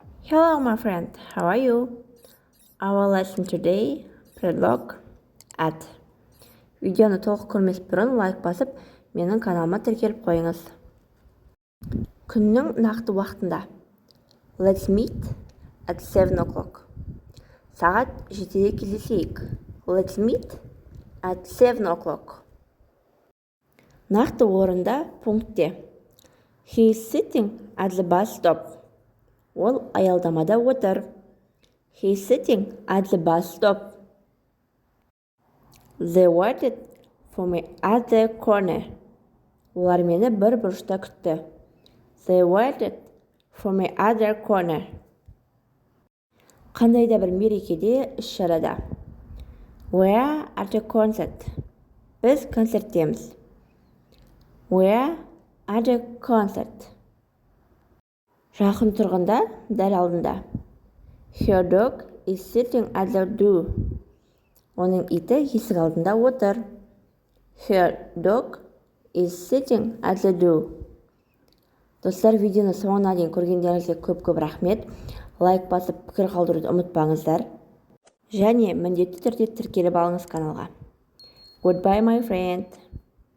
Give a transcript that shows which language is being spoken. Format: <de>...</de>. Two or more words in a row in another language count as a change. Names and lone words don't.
<en>Hello, my friend. How are you? Our lesson today, Предлог at.</en> <kk>Видеоны толық көрмес бұрын лайк басып, менің каналыма тіркеліп қойыңыз. Күннің нақты уақытында.</kk> <en>Let's meet at 7 o'clock.</en> <kk>Сағат 7-де кездесейік.</kk> <en>Let's meet at 7 o'clock.</en> <kk>Нақты орында, пунктте.</kk> <en>He is sitting at the bus stop.</en> <kk>Ол аялдамада отыр.</kk> <en>He is sitting at the bus stop. They waited for me at the corner.</en> <kk>Олар мені бір бұрышта күтті.</kk> <en>They waited for me at the corner.</en> <kk>Қандайда бір мерекеде, іс-шарада.</kk> <en>We are at a concert.</en> <kk>Біз концерттеміз.</kk> <en>We are at a concert.</en> <kk>Жақын тұрғанда, дәл алдында.</kk> <en>Her dog is sitting at the door.</en> <kk>Оның иті есік алдында отыр.</kk> <en>Her dog is sitting at the door.</en> <kk>Достар, видеоны соңына дейін көргендеріңізге көп рахмет. Лайк басып, пікір қалдыруды ұмытпаңыздар. Және міндетті түрде тіркеліп алыңыз каналға.</kk> <en>Goodbye, my friend.</en>